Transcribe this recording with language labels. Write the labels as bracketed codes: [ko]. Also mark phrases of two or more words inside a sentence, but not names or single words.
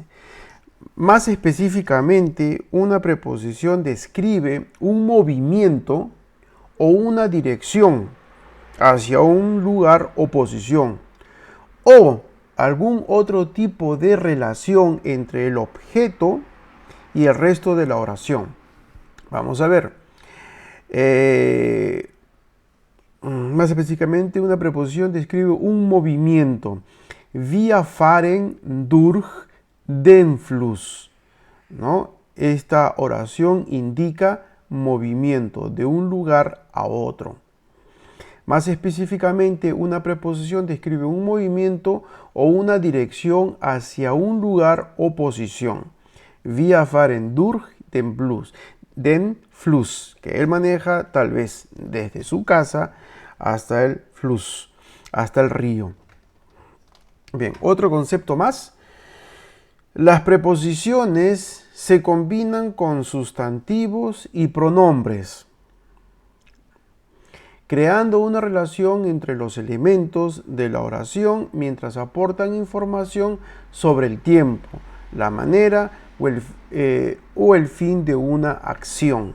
[es] Más específicamente, una preposición describe un movimiento o una dirección hacia un lugar o posición, o algún otro tipo de relación entre el objeto y el resto de la oración. Vamos a ver. Más específicamente, una preposición describe un movimiento. [de] Wir fahren durch den Fluss, [es] ¿no? Esta oración indica movimiento de un lugar a otro. Más específicamente, una preposición describe un movimiento o una dirección hacia un lugar o posición. [de] Wir fahren durch den Fluss, [es] que él maneja tal vez desde su casa hasta el Fluss, hasta el río. Bien, otro concepto más. Las preposiciones se combinan con sustantivos y pronombres, creando una relación entre los elementos de la oración mientras aportan información sobre el tiempo, la manera o el fin de una acción.